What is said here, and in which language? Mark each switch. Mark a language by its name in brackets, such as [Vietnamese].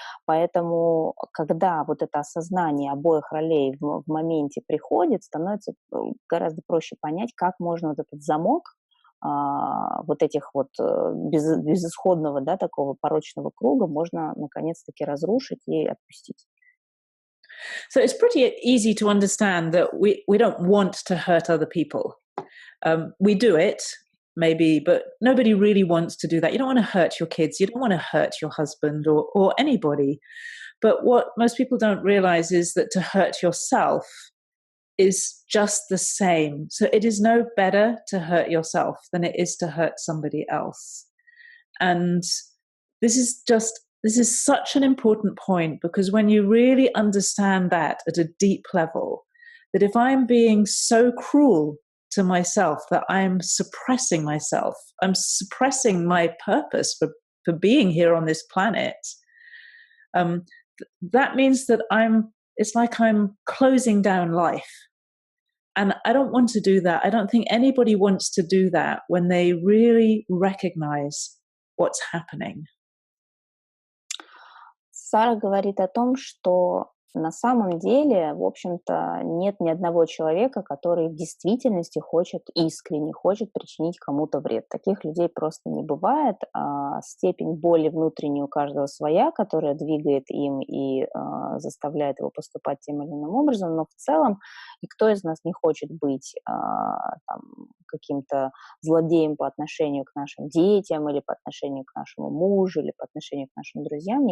[Russian] Поэтому, когда вот это осознание обоих ролей в моменте приходит, становится гораздо проще понять, как можно вот этот замок вот этих вот безысходного, да, такого порочного круга можно наконец-таки разрушить и отпустить. [English] So it's pretty easy to understand that we don't want to hurt other people. We do it, maybe, but nobody really wants to do that. You don't want to hurt your kids. You don't want to hurt your husband or anybody. But what most people don't realize is that to hurt yourself is just the same. So it is no better to hurt yourself than it is to hurt somebody else. And this is such an important point, because when you really understand that at a deep level, that if I'm being so cruel to myself that I'm suppressing myself, I'm suppressing my purpose for being here on this planet, that means that it's like I'm closing down life. And I don't want to do that. I don't think anybody wants to do that when they really recognize what's happening. [Russian] Сара говорит о том, что на самом деле, в общем-то, нет ни одного человека, который в действительности искренне хочет причинить кому-то вред. Таких людей просто не бывает. Степень боли внутренней у каждого своя, которая двигает им и заставляет его поступать тем или иным образом, но в целом никто из нас не хочет быть каким-то злодеем по отношению к нашим детям или по отношению к нашему мужу или по отношению к нашим друзьям.